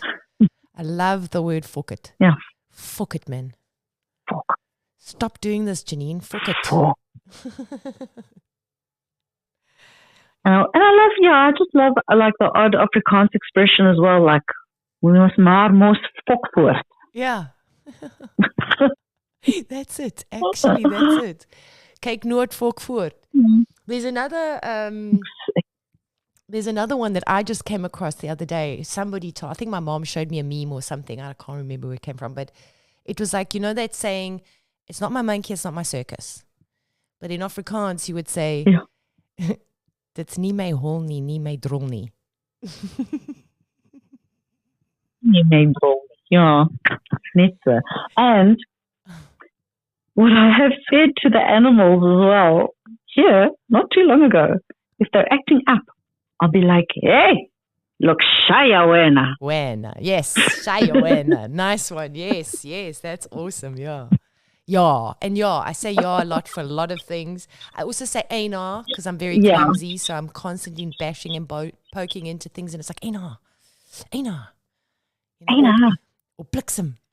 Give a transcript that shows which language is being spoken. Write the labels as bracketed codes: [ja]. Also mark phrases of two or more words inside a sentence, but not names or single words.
[en] I love the word fuck it. Yeah. Fuck it, man. Fuck. Stop doing this, Janine. Fuck it. Fuck. And I just love like the odd Afrikaans expression as well, like, we must [af] maar mos fok voort. [en] Yeah. That's it. Actually, that's it. [af] Kyk nooit fok voort. [en] There's another one that I just came across the other day. Somebody told, I think my mom showed me a meme or something. I can't remember where it came from, but it was like, you know, that saying, it's not my monkey, it's not my circus. But in Afrikaans, you would say, [af] dit's nie my hol nie, nie my drol nie. Nie my drol. Ja, net so. [en] And what I have said to the animals as well, here, not too long ago, if they're acting up, I'll be like, hey, look, [zu] shaya wena. Wena, yes, shaya wena. [en] Nice one, yes, that's awesome, yeah. Yeah, and yeah, I say yeah a lot for a lot of things. I also say eina because I'm very clumsy, so I'm constantly bashing and poking into things, and it's like eina. You know, or bliksem.